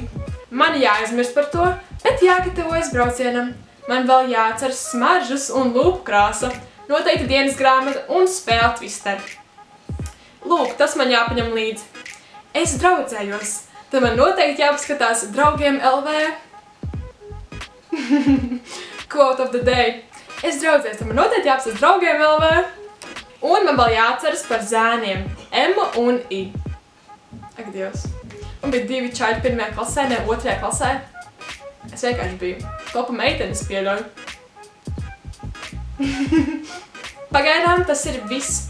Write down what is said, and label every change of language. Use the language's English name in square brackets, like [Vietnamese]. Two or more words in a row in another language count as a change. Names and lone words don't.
[Latvian] Man jāaizmirst par to, bet jāgatavojas braucienam. Man vēl jāatcer smaržas un lūpu krāsa, noteikti dienas grāmata un spēle Twister. Lūk, tas man jāpaņem līdzi. Es draudzējos, tad man noteikti jāpaskatās draugiem LV. [English] Quote of the day. [Latvian] Es draudzējos, tad man noteikti jāpaskatās draugiem LV. Un man vēl jāatceras par zēniem. M un I. Ak, Dievs. Un bija 2 čaļi 1. klasē, ne 2. klasē. Es vienkārši biju. Topa meitenes pieļauju. Pagaidām tas ir viss.